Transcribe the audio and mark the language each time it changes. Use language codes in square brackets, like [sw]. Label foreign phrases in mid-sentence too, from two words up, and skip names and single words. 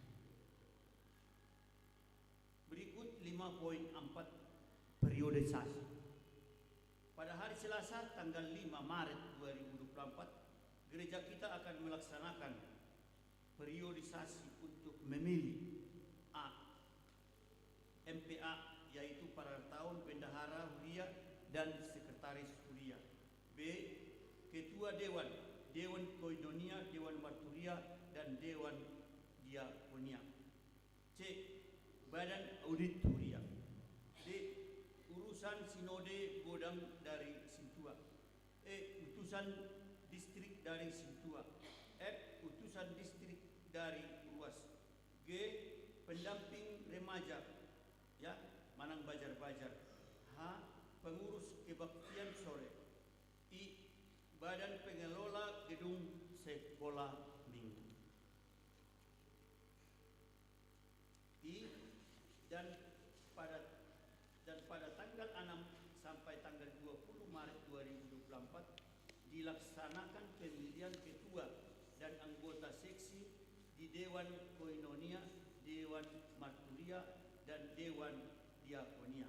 [id] Berikut 5.4 periodisasi. Pada hari Selasa tanggal 5 Maret 2024, gereja kita akan melaksanakan periodisasi untuk memilih A. MPA, yaitu para tahun bendahara Huria dan sekretaris Huria. B. Ketua Dewan, Dewan Koinonia, Dewan Marturia, dan Dewan Diakonia. C. Badan Audit Huria. D. Urusan Sinode Godang dari Sintua. E. Utusan distrik dari Sintua. F. Utusan distrik dari Ruas. G. Pendamping remaja, ya, Manang Bajar-Bajar. H. Pengurus kebaktian sore. I. Badan pengelola gedung sekolah minggu. I. Dan pada tanggal 6 sampai tanggal 20 Maret 2024 dilaksanakan pemilihan ketua dan anggota seksi di Dewan Koinonia, Dewan Marturia, dan Dewan Diakonia.